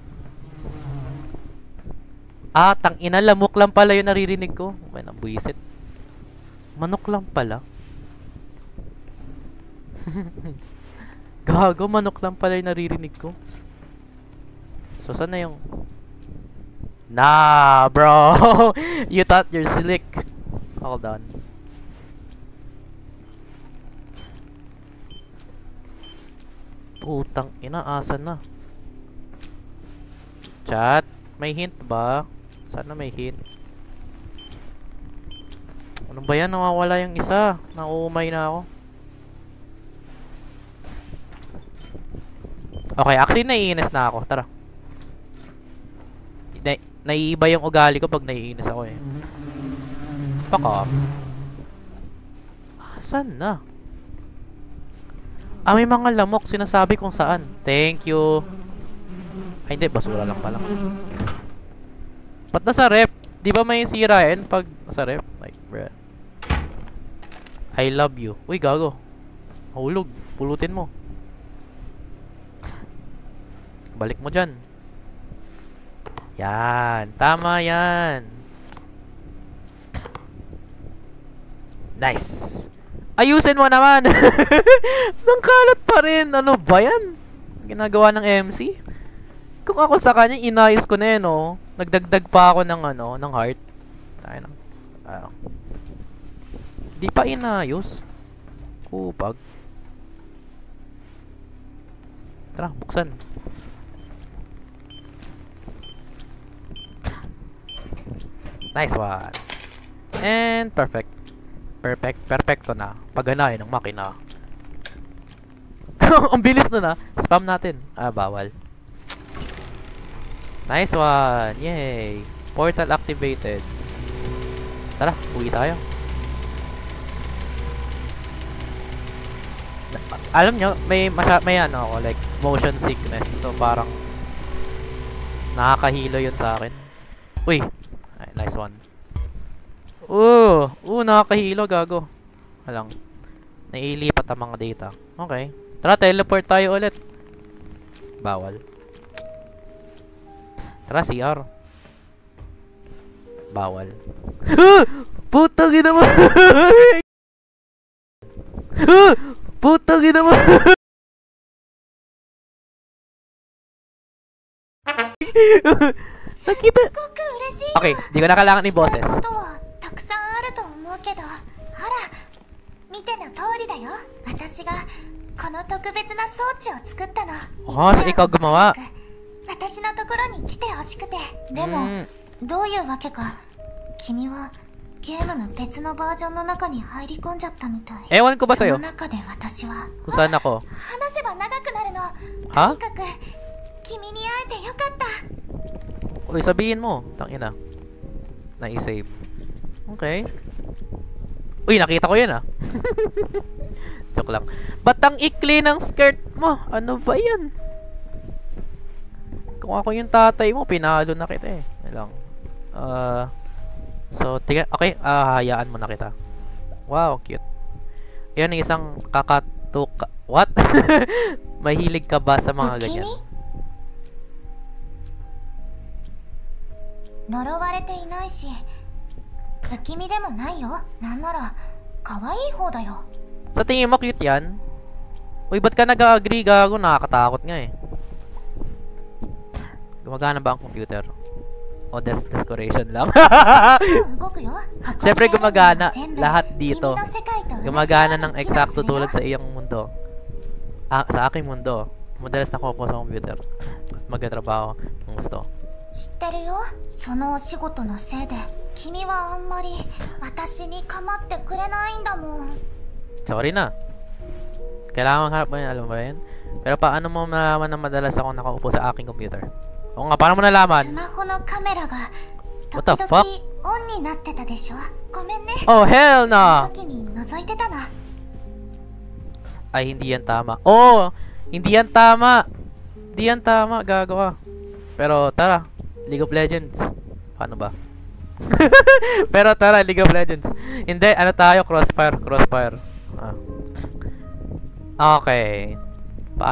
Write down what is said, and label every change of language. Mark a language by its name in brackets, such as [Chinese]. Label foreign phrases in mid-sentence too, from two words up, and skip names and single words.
[Filipino] Tangina, lamok lang pala yung naririnig ko. May nabuisit. Manok lang pala. Gago, manok lang pala yung naririnig ko. So, saan na yung... [English] Nah, bro! You thought you're slick. Hold on. [Filipino] Putang ina, asan na? Chat, may hint ba? Sana may hint. Ano ba yan? Nawawala yung isa. Nauumay na ako. [English] Okay, actually [Filipino] naiinis na ako. Tara. Naiiba yung ugali ko pag naiinis ako eh. [English] Fuck off. [Filipino] Asan na? May mga lamok. Sinasabi kung saan. [English] Thank you. [Filipino] Ay, hindi. Basura lang pala. Ba't nasa rep? Di ba may sirain pag nasa rep? [English] Like, bruh. I love you. [Filipino] Uy, gago. Hulog. Pulutin mo. Balik mo dyan. Yan. Tama yan. [English] Nice. [Filipino] Ayusin mo naman. Nang kalat pa rin. Ano ba yan? Ginagawa ng MC? Kung ako sa kanya, inayos ko na yan, oh. Nagdagdag pa ako ng ano, ng heart. Tayo na. Di pa inayos. Kupag. Tara, buksan. [English] Nice one. And perfect. [Filipino] Perfecto na. Pagganahin ng makina. Ang bilis na. Spam natin. Bawal. [English] Nice one. Yay. Portal activated. [Filipino] Tara, uwi tayo. Alam nyo, may ano ako, [English] like, motion sickness. [Filipino] So, parang, nakakahilo yun sa akin. Uy! Ay, [English] nice one. [Filipino] Nakakahilo, gago. Alang. Nailipat ang mga data. Okay. Tara, teleport tayo ulit. Bawal. Tara, CR. Bawal. Putang ina mo! Putang ina mo! Nakita. Okay, di ko na kailangan ni boses. [Japanese] たくさんあると思うけど、ほら、見ての通りだよ。私がこの特別な装置を作ったの。 [Filipino] ikaw gumawa. [Japanese] 私のところに来てほしくて。でも、どういうわけか、君はゲームの別のバージョンの中に入り込んじゃったみたい。 [Filipino] Ewan ko ba sa'yo? [Japanese] その中で私は [Filipino] Kung saan ako? [Japanese] 話せば長くなるの。 Ha? とにかく君に会えてよかった。 [Filipino] Uy, sabihin mo. Tangina. Na-save. Okay. Uy, nakita ko yan ah. Joke lang. Ba't ang ikli ng skirt mo? Ano ba yan? Kung ako yung tatay mo, pinalo na kita eh. Lang. So, tiga, okay. Hayaan mo na kita. Wow, cute. Yan yung isang kakatuka. [English] What? [Filipino] Mahilig ka ba sa mga ganyan? [Japanese] 呪われていないし、不気味でもないよ。なんなら可愛い方だよ。 [Filipino] Sa tingin mo cute yan? Uy, ba't ka nag-agree, gago? Nakakatakot nga eh. Gumagana ba ang computer? O desk decoration lang? Siyempre gumagana lahat dito. Gumagana ng eksakto tulad sa iyong mundo. Sa aking mundo. Madalas nakupo sa computer. At magtatrabaho ng gusto. [Japanese] 知ってるよ。そのお仕事のせいで君はあんまり私に構ってくれないんだもん。 [Filipino] Sorry na. Kailangan harap mo yan, alam mo ba yan? Pero paano mo nalaman na madalas ako nakaupo sa aking computer? Oo nga, paano mo nalaman? [Japanese] スマホのカメラが [English] What [Japanese] 時 [English] the [Japanese] 々 [English] fuck? [Japanese] オンになってたでしょ。ごめんね。 [English] Oh, hell [Japanese] その [English] no! [Japanese] 時に覗いてたの。 [Filipino] Ay, hindi yan tama. Oh! Hindi yan tama! Hindi yan tama, gago ka. Pero tara, League of Legends. Paano ba? Pero tara, League of Legends. Hindi, ano tayo? Crossfire. Okay. Paano